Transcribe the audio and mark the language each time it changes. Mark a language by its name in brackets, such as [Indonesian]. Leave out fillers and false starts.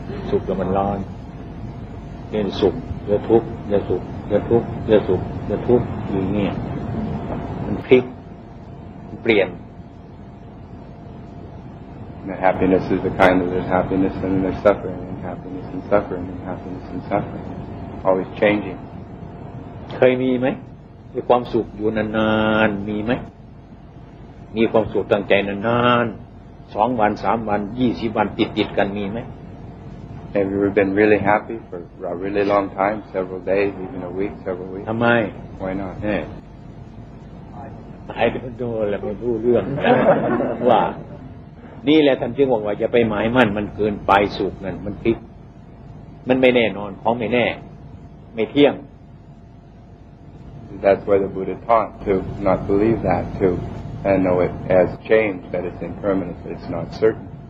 [Thai] สุขแล้วมันร้อนเป็นสุขเดี๋ยวทุกข์เดี๋ยวสุขเดี๋ยวทุกข์เดี๋ยวสุขเดี๋ยวทุกข์อย่างนี้มันพลิกเปลี่ยน [English] And happiness is the kind that there's happiness and then there's suffering and happiness and suffering and happiness and suffering, always changing. [Thai] เคยมีไหมมีความสุขอยู่นานๆมีไหมมีความสุขตั้งใจนานๆ2 วัน3 วัน20 วันติดๆกันมีไหม [English] Have you ever been really happy for a really long time, several days, even a week, several weeks? [Thai] ทำไม [English] Why not? I don't know [Thai] แล้วไม่รู้เรื่อง ว่านี่แหละท่านจึงบอกว่าอย่าไปหมายมั่นมันเกินไปสุขนั่นมันพลิกมันไม่แน่นอนของไม่แน่ไม่เที่ยง [English] That's why the Buddha taught to not believe that, to know it as change, that it's impermanent, that it's not certain.